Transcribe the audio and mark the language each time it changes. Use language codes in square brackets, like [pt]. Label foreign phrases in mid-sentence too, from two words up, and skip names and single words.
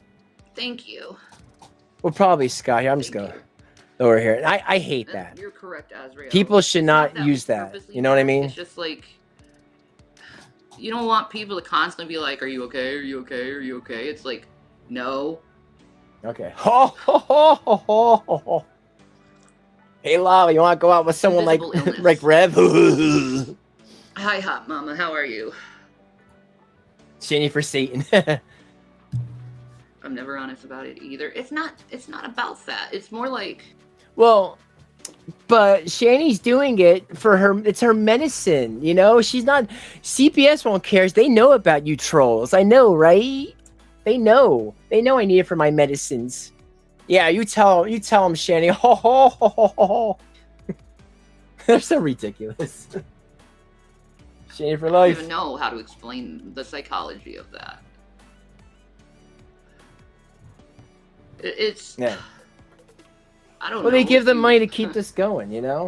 [en] Thank you. Well, probably Scott here. I'm just going over here. I hate that. You're correct, Azrael. People should not use that. You know what I mean? It's just like, you don't want people to constantly be like, are you okay? Are you okay? Are you okay? It's like, no. Okay. Ho, ho, ho, ho, ho, ho. Hey, Lava, you want to go out with someone like Rev? Hi, Hot Mama. How are you? Shanny for Satan. I'm never honest about it either. It's not about that. It's more like, well, But Shanny's doing it for her. It's her medicine, you know. She's not. CPS won't care. They know about you trolls. I know, right? They know. They know I need it for my medicines. Yeah, you tell them, Shanny. Ho ho ho ho ho. They're so ridiculous. Shanny for I don't life. even know how to explain the psychology of that. It's. Yeah. I don't know. Well, they give if them you- money to keep this going, you know.